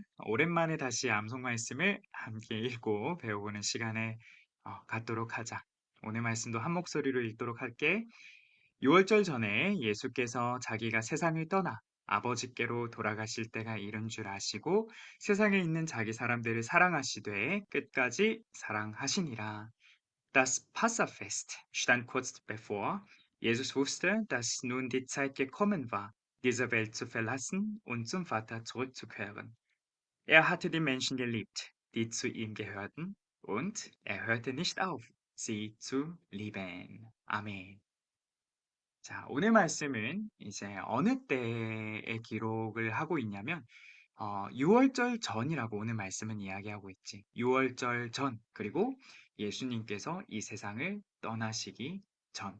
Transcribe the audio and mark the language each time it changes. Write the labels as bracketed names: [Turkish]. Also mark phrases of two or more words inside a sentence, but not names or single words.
[Korean] 오랜만에 다시 암송 말씀을 함께 읽고 배워보는 시간을 갖도록 하자. 오늘 말씀도 한 목소리로 읽도록 할게. 6월절 전에 예수께서 자기가 세상을 떠나 아버지께로 돌아가실 때가 이른 줄 아시고 세상에 있는 자기 사람들을 사랑하시되 끝까지 사랑하시니라. [German] Das Passafest stand kurz bevor. Jesus wusste, dass nun die Zeit gekommen war, diese Welt zu verlassen und zum Vater zurückzukehren. Er hatte die Menschen geliebt, die zu ihm gehörten, und er hörte nicht auf, sie zu lieben. [Korean] 아멘. 자, 오늘 말씀은 이제 어느 때의 기록을 하고 있냐면, 6월절 전이라고 오늘 말씀은 이야기하고 있지. 6월절 전, 그리고 예수님께서 이 세상을 떠나시기 전.